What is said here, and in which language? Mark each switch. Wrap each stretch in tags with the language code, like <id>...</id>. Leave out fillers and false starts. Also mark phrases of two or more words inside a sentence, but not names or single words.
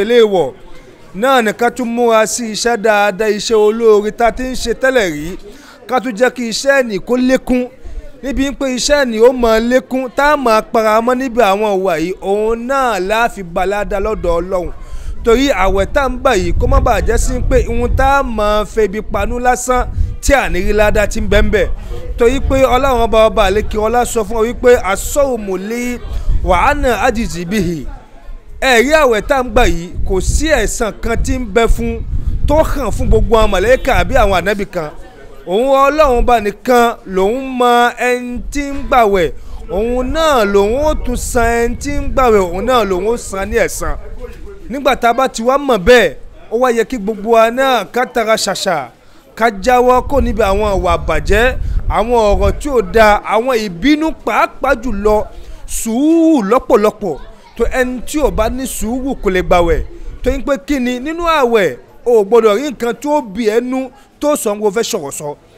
<yo>léèwọ̀ náà ní ká tún múra sí iṣẹ́ dáadáa iṣẹ́ olóore tá a ti ń ṣe tẹ́lẹ̀ rí ká tún jẹ́ kí iṣẹ́ ẹ̀nì kó lékún níbi pé iṣẹ́ ẹ̀nì ó máa lékún tá a máa paramọ́ níbi àwọn ìwà yìí òun náà láàfin gba aládàá lọ́dọ̀ Ọlọ́run torí àwẹ̀ tá ń bà yìí kó má bàa jẹ́ sí pé ihun tá a máa febi panú lásán tí àníri ládàá ti ń bẹ́ńbẹ́ torí pé Ọlọ́run ọba àlékè ọlá sọ fún ọ wípé</yo> <ar>الصوم لي وأنا أجزي به</ar> <yo>ẹ̀rí àwẹ̀ tá ń gbà yìí kò sí ẹ̀san kan tí ń bẹ fún tó hàn fún gbogbo àwọn màláíkà àbí àwọn ànábì kan òun Ọlọ́run bá nìkan lòun mọ ẹni tí ń gbàwẹ̀ òun náà lòun ó tún san ẹni tí ń gbàwẹ̀ òun náà lòun ó san ní ẹ̀san nígbà tá a bá ti wá mọ̀ bẹ́ẹ̀ ó wá yẹ kí gbogbo wa náà ká tara ṣàṣà ká jáwọ́ kó níbi àwọn ìwà àbàjẹ́ àwọn ọ̀rọ̀ tí ò da àwọn ìbínú pàápàá jùlọ sùúrù lọ́pọ̀lọpọ̀ tó ẹni tí ò bá ní sùúrù kò lè gbàwẹ̀ tó ń pé kí ni nínú àwẹ̀ o gbọ́dọ̀ rí nǹkan tó bí ẹnu tó sọ ń wo fẹ́ sọ̀rọ̀ sọ</yo>